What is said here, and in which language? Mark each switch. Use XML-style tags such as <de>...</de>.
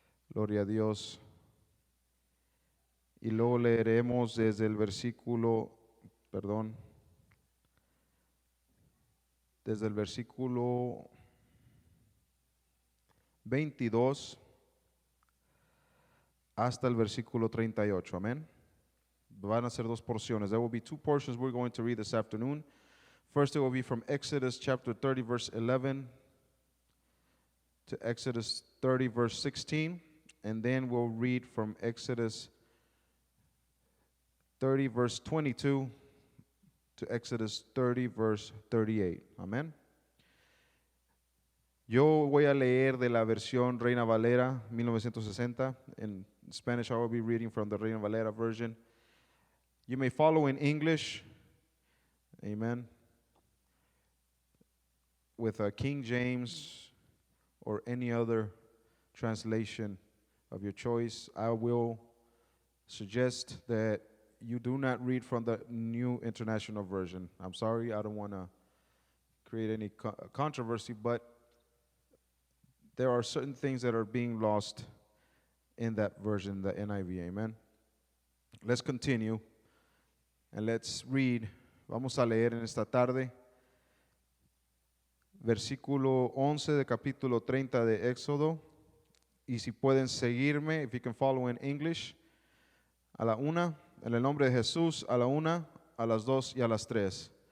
<es>Gloria a Dios. Y luego leeremos desde el versículo, desde el versículo 22 hasta el versículo 38, amén. Van a ser dos porciones.</es> <en>There will be two portions we're going to read this afternoon. First, it will be from Exodus chapter 30, verse 11 to Exodus 30, verse 16. And then we'll read from Exodus 30, verse 22 to Exodus 30, verse 38.</en> <es>Amén. Yo voy a leer de la versión Reina Valera 1960.</es> <en>In Spanish, I will be reading from the Reina Valera version. You may follow in English, amen, with a King James or any other translation of your choice. I will suggest that you do not read from the New International Version. I'm sorry, I don't want to create any controversy, but there are certain things that are being lost in that version, the NIV, amen. Let's continue. And let's read,</en> <es>vamos a leer en esta tarde, versículo 11 de capítulo 30 de Éxodo. Y si pueden seguirme,</es> <en>if you can follow in English,</en> <es>a la una, en el nombre de Jesús, a la una, a las dos y a las tres.</es>